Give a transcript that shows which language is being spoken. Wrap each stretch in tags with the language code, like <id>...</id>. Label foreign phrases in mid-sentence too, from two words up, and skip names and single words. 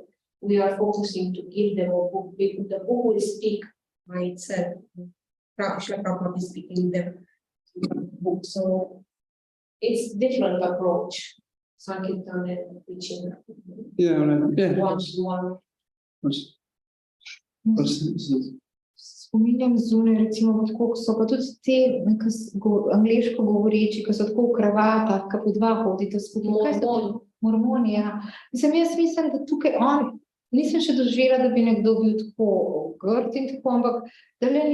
<en>We are focusing to give them a book. The book will speak by itself. Prabhupada is speaking them book. So it's different approach. Sankirtan and preaching. Yeah, right. Yeah. One.</en> <sl>Spominjam zunaj, recimo, tako so pa tudi te angleško govoreči, ki so tako v kravatah, ki po dva hodite skupaj. Mormoni, ja. Jaz mislim, da tukaj nisem še doživela, da bi nekdo bil tako grd in tako, ampak da le</sl>